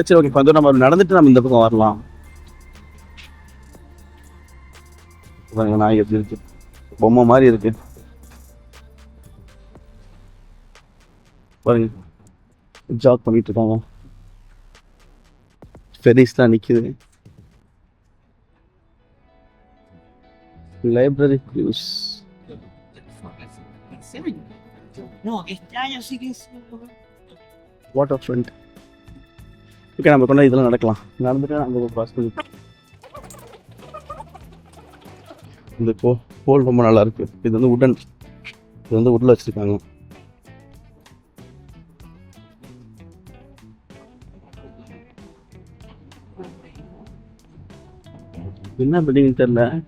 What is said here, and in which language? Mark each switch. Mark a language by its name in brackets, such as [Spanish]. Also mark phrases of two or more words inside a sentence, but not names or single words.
[Tamil] சரி ஓகே, கொஞ்சம் நம்ம நடந்துட்டு நம்ம இந்த பக்கம் வரலாம். நாய் எப்படி இருக்கு, பொம்மை மாதிரி இருக்கு பாருங்க. ஜாக் பண்ணிட்டு இருக்காங்க. ஃபெரிஸ் தான் நிற்குது. [English] library cruise. [Spanish] No, este año sí que es. [English] water front. [Tamil] ஓகே, நம்ம கொண்டு இதெல்லாம் நடக்கலாம். நடந்துட்டு நம்ம பாஸ் பண்ணி. இந்த போல் ரொம்ப நல்லா இருக்கு. இது வந்து உடன், இது வந்து உட்ல வச்சிருக்காங்க. என்ன பில்டிங் தெரியல.